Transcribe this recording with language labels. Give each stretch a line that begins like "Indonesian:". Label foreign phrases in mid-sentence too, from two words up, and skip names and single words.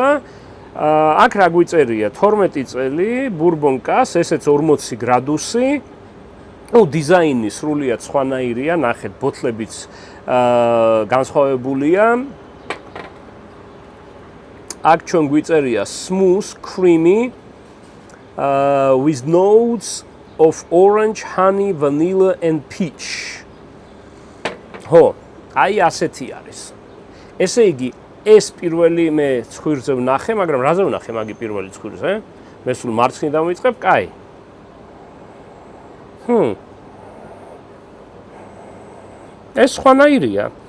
Georgian: აქ რა გვიწერია? 12 წელი,
English: Bourbon Casks,
Georgian: ესეც 40 გრადუსი. დიზაინი სრულიად სხვანაირია, ნახეთ, ბოთლებიც განსხვავებულია. აქ ჩვენ გვიწერია
English: smooth, creamy, with notes of orange, honey, vanilla and peach.
Georgian: აი ასეთი არის. ესე იგი, ეს პირველი მე ცხვირზე ვნახე, მაგრამ რაზე ვნახე მაგი პირველი ცხვირზე? მე სულ მარცხნიდან ვიწყებ, კაი. ეს სხვანაირია.